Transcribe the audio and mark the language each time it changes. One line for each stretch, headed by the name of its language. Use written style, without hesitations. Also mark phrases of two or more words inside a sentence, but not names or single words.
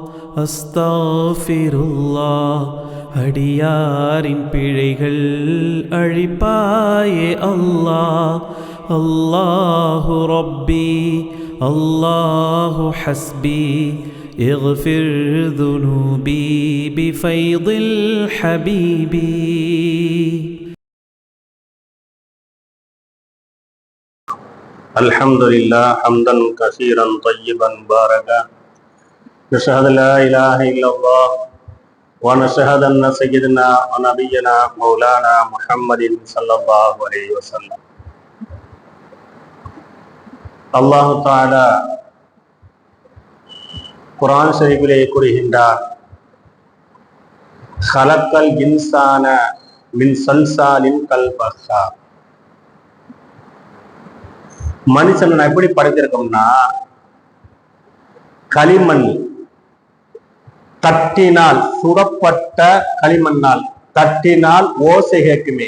Tamil: அஸ்தாஃபிருல்லாஹ். அடியாரின் பிழைகள் அழிப்பாயே அல்லாஹ்.
Arabic: الله ربي الله حسبي اغفر ذنوبي بفيض الحبيب. الحمد لله حمدا كثيرا طيبا مباركا نشهد لا اله الا الله ونشهد ان سيدنا ونبينا مولانا محمد صلى الله عليه وسلم. الله تعالى
Tamil: குர்ஆன் ஷரீஃபிலே கூறுகின்றார்,
Arabic: خلق الإنسان من صلصال كالفخار.
Tamil: மனுஷன் நான் எப்படி படைத்திருக்கோம்னா, களிமண் தட்டினால், சுடப்பட்ட களிமண்ணால் தட்டினால் ஓசை கேட்குமே.